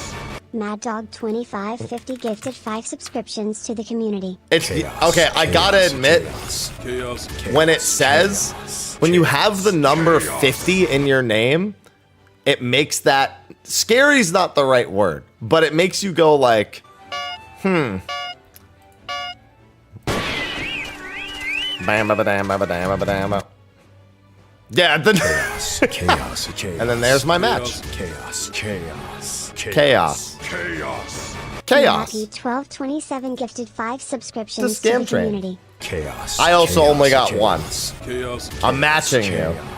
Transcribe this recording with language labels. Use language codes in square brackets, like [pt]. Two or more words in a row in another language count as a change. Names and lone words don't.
[en] Mad Dog 2550 gifted 5 subscriptions to the community. Okay, I gotta admit, when it says, when you have the number 50 in your name, it makes that, scary's not the right word, but it makes you go like, Bam, ba, dam, ba, dam, ba, dam. Yeah, Chaos. And then there's my match. Chaos. Happy 1227 gifted 5 subscriptions to the community. Chaos. I also only got 1. I'm matching you.